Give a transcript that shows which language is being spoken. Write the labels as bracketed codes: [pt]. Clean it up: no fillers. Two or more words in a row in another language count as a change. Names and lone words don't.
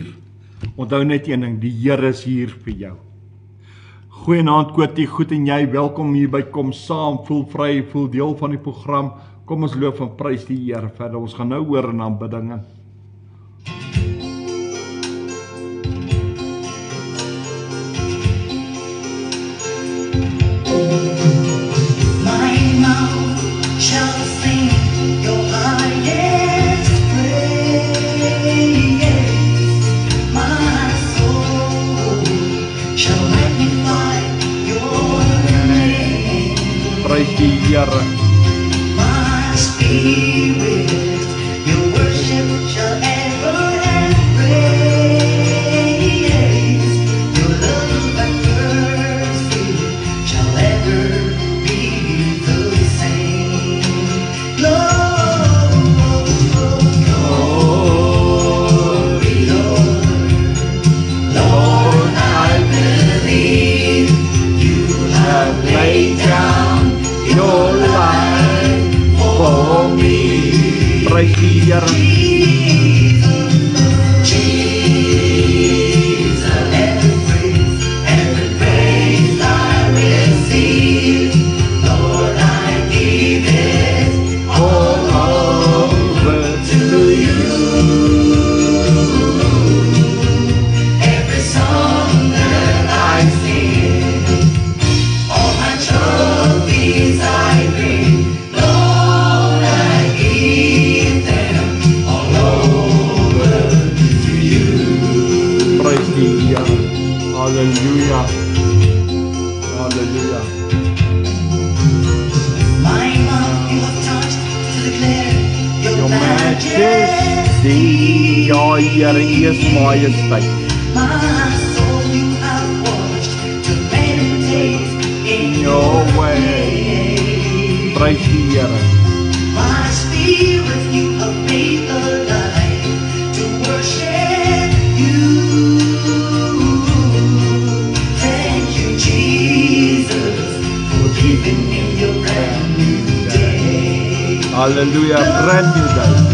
[af] Onthou net een ding, die Here is hier vir jou. Goeienaand Kotie, goed en jy, welkom hier by Kom Saam, voel vry, voel deel van die program. Kom ons loof en prys die Here verder. Ons gaan nou oor in aanbidding. [en] My mouth shall sing your highest praise. My soul shall magnify your name. [af] Prys die Here. [en] My spirit, your worship shall ever and praise. Your love and mercy shall ever be the same. Lord, glory, Lord, I believe you have laid down your life for me. [af] Prys die Here. [en] Jesus, every praise I receive, Lord, I give it all over to you. Every song that I sing, all my trophies I bring, Lord, I give them all over to you. [af] Prys die Here. Halleluja. Halleluja. [en] My mouth you have touched to declare Your your majesty. [af] Ja, Here, U is majesteit. [en] My soul you have washed to meditate in Your your way. way. [af] Prys die Here. [en] My spirit you have made alive to worship you. Thank you, Jesus, for giving me your brand new day. Hallelujah, brand new day.